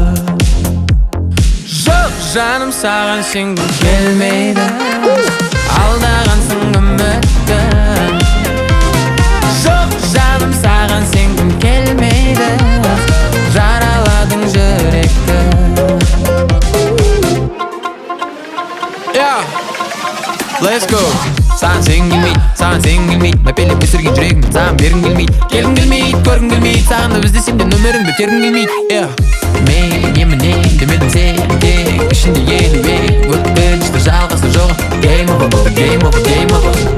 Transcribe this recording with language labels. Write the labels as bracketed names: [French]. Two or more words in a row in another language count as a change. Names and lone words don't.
[Kazakh] жоқ жаным саған сенгім келмейді алдағансың үмітті жоқ жаным саған сенгім келмейді жараладың жүректі [English] Let's go [Kazakh] саған сенгім келмейді саған сенгім келмейді мәпелеп өсірген жүрегім саған бергім келмейді келгім келмейді көргім келмейді саған да іздесем де нөміріңді тергім келмейді мейлі немене демедің сен тек ішінде елу өткінші жалғасы жоқ [English] Game over, game over, game over